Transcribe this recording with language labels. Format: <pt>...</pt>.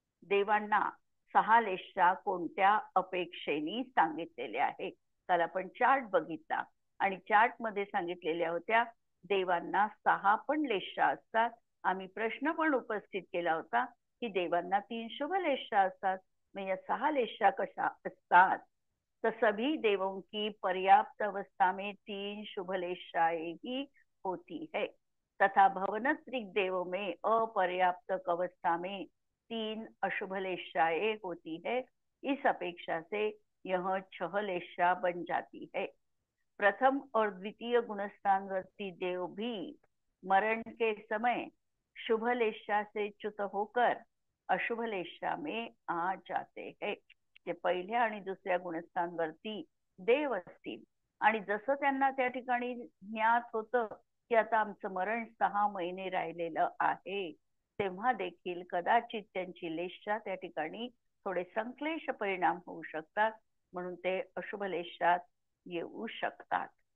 <mr>देवांना 6 लेशा कोणत्या अपेक्षेने सांगितलेल्या आहे? काल आपण चार्ट बघितला आणि चार्ट मध्ये सांगितलेल्या होत्या देवांना 6 पण लेशा असतात. आम्ही प्रश्न पण उपस्थित केला होता की देवांना 3 शुभ लेशा असतात, मग या 6 लेशा कशा असतात?</mr> <hi>तो सभी देवों की पर्याप्त अवस्था में 3 शुभ लेशाएं ही होती है, तथा भवनत्रिक देवों में अपर्याप्त अवस्था में 3 अशुभ लेशाएं होती है. इस अपेक्षा से यह 6 लेशा बन जाती है. प्रथम और द्वितीय गुणस्थान वर्ती देव भी मरण के समय शुभ लेशा से च्युत होकर अशुभ लेशा में आ जाते हैं.</hi> <mr>जे पहिल्या आणि दुसऱ्या गुणस्थांवरती देव असतील आणि जसं त्यांना त्या ठिकाणी ज्ञात होतं की आता आमचं मरण 6 महिने राहिलेलं आहे, तेव्हा देखील कदाचित त्यांची लेशा त्या ठिकाणी थोडे संक्लेश परिणाम होऊ शकतात, म्हणून ते अशुभ लेशात येऊ शकतात.</mr>